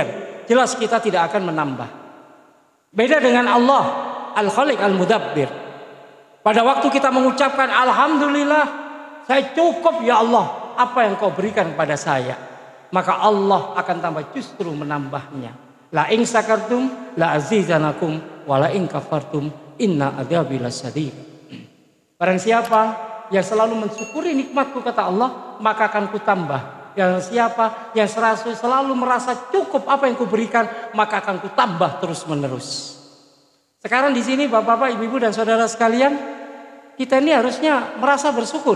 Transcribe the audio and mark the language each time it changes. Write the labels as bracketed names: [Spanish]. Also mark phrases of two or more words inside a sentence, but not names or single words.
[Indonesian] Jelas kita tidak akan menambah. Beda dengan Allah, [Arabic] الخالق المدبر. [Indonesian] Pada waktu kita mengucapkan Alhamdulillah, saya cukup [Arabic] يا الله, [Indonesian] apa yang kau berikan kepada saya, maka Allah akan tambah justru menambahnya. [Arabic] لئن شكرتم لأزيدنكم ولئن كفرتم إن عذابي لشديد. [Indonesian] Barang siapa yang selalu mensyukuri nikmatku kata Allah, maka akan kutambah. Yang siapa yang selalu merasa cukup apa yang kuberikan, maka akan kutambah terus menerus. Sekarang di sini bapak-bapak, ibu-ibu dan saudara sekalian, kita ini harusnya merasa bersyukur.